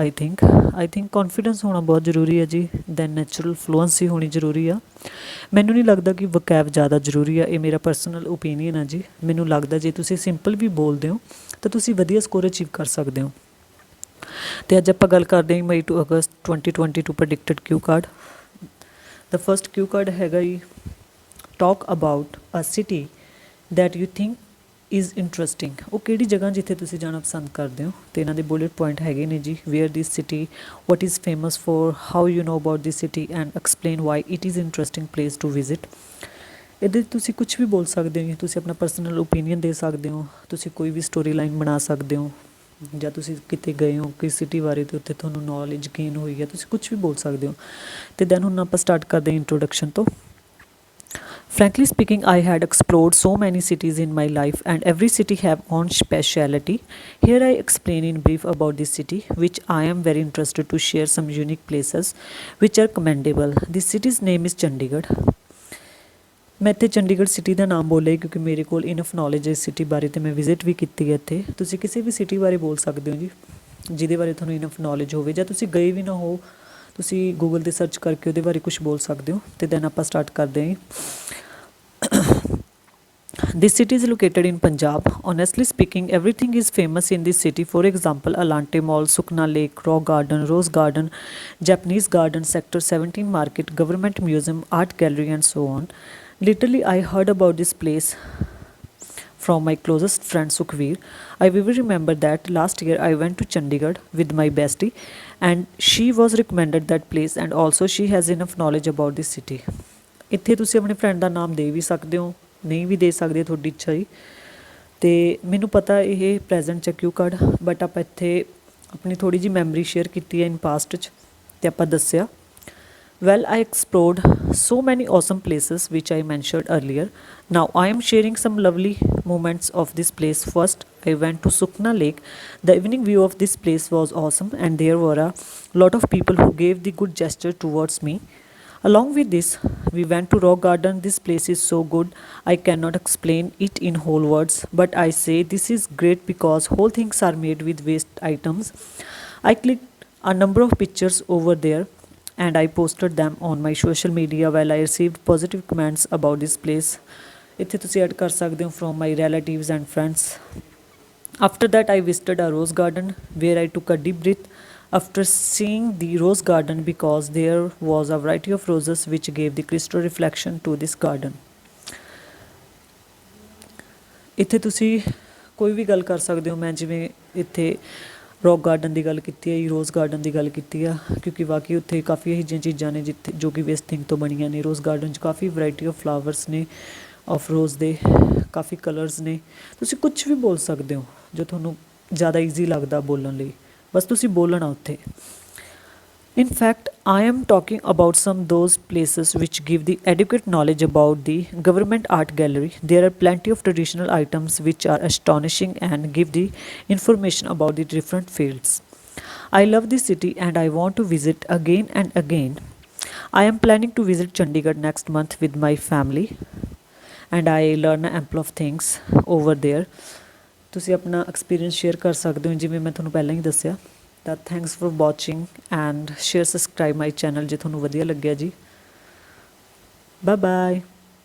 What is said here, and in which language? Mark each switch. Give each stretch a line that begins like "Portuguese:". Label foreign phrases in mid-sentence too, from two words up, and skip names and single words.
English: I think confidence
Punjabi: ਹੋਣਾ ਬਹੁਤ ਜ਼ਰੂਰੀ ਹੈ ਜੀ।
English: then natural fluency
Punjabi: ਹੋਣੀ ਜ਼ਰੂਰੀ ਆ। ਮੈਨੂੰ ਨਹੀਂ ਲੱਗਦਾ ਕਿ ਵਕੈਬ ਜ਼ਿਆਦਾ ਜ਼ਰੂਰੀ ਆ। ਇਹ ਮੇਰਾ
English: personal opinion
Punjabi: ਆ ਜੀ। ਮੈਨੂੰ ਲੱਗਦਾ ਜੇ ਤੁਸੀਂ ਸਿੰਪਲ ਵੀ ਬੋਲਦੇ ਹੋ ਤਾਂ ਤੁਸੀਂ ਵਧੀਆ
English: score achieve
Punjabi: ਕਰ ਸਕਦੇ ਹੋ। ਅਤੇ ਅੱਜ ਆਪਾਂ ਗੱਲ ਕਰਦੇ ਹਾਂ
English: May to August 2022 predicted cue card. The first cue card
Punjabi: ਹੈਗਾ ਜੀ,
English: talk about a city that you think is interesting.
Punjabi: ਉਹ ਕਿਹੜੀ ਜਗ੍ਹਾ ਜਿੱਥੇ ਤੁਸੀਂ ਜਾਣਾ ਪਸੰਦ ਕਰਦੇ ਹੋ। ਅਤੇ ਇਹਨਾਂ ਦੇ
English: bullet point
Punjabi: ਹੈਗੇ ਨੇ ਜੀ।
English: where this city, what is famous for, how you know about this city and explain why it is interesting place to visit.
Punjabi: ਇਹਦੇ ਤੁਸੀਂ ਕੁਛ ਵੀ ਬੋਲ ਸਕਦੇ ਹੋ ਜੀ। ਤੁਸੀਂ ਆਪਣਾ
English: personal opinion
Punjabi: ਦੇ ਸਕਦੇ ਹੋ। ਤੁਸੀਂ ਕੋਈ ਵੀ
English: story line
Punjabi: ਬਣਾ ਸਕਦੇ ਹੋ, ਜਾਂ ਤੁਸੀਂ ਕਿਤੇ ਗਏ ਹੋ ਕਿਸ ਸਿਟੀ ਬਾਰੇ ਅਤੇ ਉੱਥੇ ਤੁਹਾਨੂੰ
English: knowledge gain
Punjabi: ਹੋਈ ਹੈ, ਤੁਸੀਂ ਕੁਛ ਵੀ ਬੋਲ ਸਕਦੇ ਹੋ। ਅਤੇ ਦੈਨ ਹੁਣ ਆਪਾਂ ਸਟਾਰਟ ਕਰਦੇ ਹਾਂ ਇੰਟਰੋਡਕਸ਼ਨ ਤੋਂ।
English: Frankly speaking, I had explored so many cities in my life and every city have own speciality. Here I explain in brief about this city, which I am very interested to share some unique places which are commendable. This city's name is Chandigarh.
Punjabi: ਮੈਂ ਇੱਥੇ ਚੰਡੀਗੜ੍ਹ ਸਿਟੀ ਦਾ ਨਾਮ ਬੋਲਿਆ ਕਿਉਂਕਿ ਮੇਰੇ ਕੋਲ
English: enough knowledge
Punjabi: ਹੈ ਇਸ ਸਿਟੀ ਬਾਰੇ ਅਤੇ ਮੈਂ ਵਿਜ਼ਿਟ ਵੀ ਕੀਤੀ ਹੈ ਇੱਥੇ। ਤੁਸੀਂ ਕਿਸੇ ਵੀ ਸਿਟੀ ਬਾਰੇ ਬੋਲ ਸਕਦੇ ਹੋ ਜੀ, ਜਿਹਦੇ ਬਾਰੇ ਤੁਹਾਨੂੰ
English: enough knowledge
Punjabi: ਹੋਵੇ, ਜਾਂ ਤੁਸੀਂ ਗਏ ਵੀ ਨਾ ਹੋ, ਤੁਸੀਂ ਗੂਗਲ 'ਤੇ ਸਰਚ ਕਰਕੇ ਉਹਦੇ ਬਾਰੇ ਕੁਛ ਬੋਲ ਸਕਦੇ ਹੋ। ਅਤੇ ਦੈਨ ਆਪਾਂ ਸਟਾਰਟ ਕਰਦੇ ਹਾਂ।
English: This city is located in Punjab. Honestly speaking, everything is famous in this city. For example, Elante Mall, Sukna Lake, Rock Garden, Rose Garden, Japanese Garden, Sector 17 Market, Government Museum, Art Gallery and so on. Literally, I heard about this place from my closest friend Sukhveer. I vividly remember that last year I went to Chandigarh with my bestie and she was recommended that place, and also she has enough knowledge about this city.
Punjabi: ਇੱਥੇ ਤੁਸੀਂ ਆਪਣੇ ਫਰੈਂਡ ਦਾ ਨਾਮ ਦੇ ਵੀ ਸਕਦੇ ਹੋ, ਨਹੀਂ ਵੀ ਦੇ ਸਕਦੇ, ਤੁਹਾਡੀ ਇੱਛਾ ਜੀ। ਅਤੇ ਮੈਨੂੰ ਪਤਾ ਇਹ ਪ੍ਰੈਜੈਂਟ 'ਚ
English: cue card,
Punjabi: ਬਟ ਆਪਾਂ ਇੱਥੇ ਆਪਣੀ ਥੋੜ੍ਹੀ ਜਿਹੀ
English: memory share
Punjabi: ਕੀਤੀ ਹੈ
English: in past
Punjabi: 'ਚ, ਅਤੇ ਆਪਾਂ ਦੱਸਿਆ।
English: Well, I explored so many awesome places which I mentioned earlier. Now I am sharing some lovely moments of this place. First, I went to Sukna Lake. The evening view of this place was awesome and there were a lot of people who gave the good gesture towards me. Along with this, we went to Rock Garden. This place is so good, I cannot explain it in whole words, but I say this is great because whole things are made with waste items. I clicked a number of pictures over there and I posted them on my social media. While I received positive comments about this place.
Punjabi: ਇੱਥੇ ਤੁਸੀਂ ਐਡ ਕਰ ਸਕਦੇ ਹੋ
English: from my relatives and friends. After that, I visited a rose garden where I took a deep breath after seeing the rose garden because there was a variety of roses which gave the crystal reflection to this garden.
Punjabi: ਇੱਥੇ ਤੁਸੀਂ ਕੋਈ ਵੀ ਗੱਲ ਕਰ ਸਕਦੇ ਹੋ। ਮੈਂ ਜਿਵੇਂ ਇੱਥੇ ਰੌਕ ਗਾਰਡਨ ਦੀ ਗੱਲ ਕੀਤੀ ਹੈ, ਰੋਜ਼ ਗਾਰਡਨ ਦੀ ਗੱਲ ਕੀਤੀ ਆ, ਕਿਉਂਕਿ ਵਾਕਈ ਉੱਥੇ ਕਾਫੀ ਇਹੋ ਜਿਹੀਆਂ ਚੀਜ਼ਾਂ ਨੇ ਜਿੱਥੇ ਜੋ ਕਿ
English: waste thing
Punjabi: ਤੋਂ ਬਣੀਆਂ ਨੇ। ਰੋਜ਼ ਗਾਰਡਨ 'ਚ ਕਾਫੀ
English: variety of flowers
Punjabi: ਨੇ,
English: of rose
Punjabi: ਦੇ ਕਾਫੀ ਕਲਰਸ ਨੇ। ਤੁਸੀਂ ਕੁਛ ਵੀ ਬੋਲ ਸਕਦੇ ਹੋ ਜੋ ਤੁਹਾਨੂੰ ਜ਼ਿਆਦਾ ਈਜ਼ੀ ਲੱਗਦਾ ਬੋਲਣ ਲਈ, ਬਸ ਤੁਸੀਂ ਬੋਲਣਾ ਉੱਥੇ।
English: In fact, I am talking about some those places which give the adequate knowledge about the government art gallery. There are plenty of traditional items which are astonishing and give the information about the different fields. I love this city and I want to visit again and again. I am planning to visit Chandigarh next month with my family and I learn ample of things over there.
Punjabi: ਤੁਸੀਂ ਆਪਣਾ
English: experience share
Punjabi: ਕਰ ਸਕਦੇ ਹੋ ਜਿਵੇਂ ਮੈਂ ਤੁਹਾਨੂੰ ਪਹਿਲਾਂ ਹੀ ਦੱਸਿਆ।
English: ਤਾਂ thanks for watching and share subscribe my channel
Punjabi: ਜੇ ਤੁਹਾਨੂੰ ਵਧੀਆ ਲੱਗਿਆ ਜੀ।
English: bye bye.